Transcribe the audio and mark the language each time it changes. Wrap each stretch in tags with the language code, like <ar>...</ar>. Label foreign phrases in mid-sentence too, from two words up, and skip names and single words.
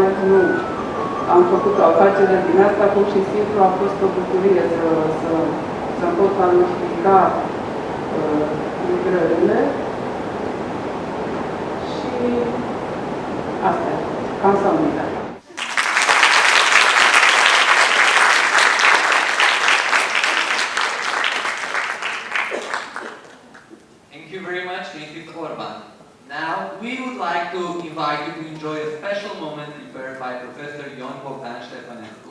<ro>Nu am făcut o afacere din asta, pur și simplu a fost o bucurie să pot valorifica livrările și asta e, cam să uite.</ro> <en>Thank you very much, Mrs. Orban. Now, we would like to invite you to enjoy a special moment prepared by Professor Ion Bogdan Ștefănescu.</en>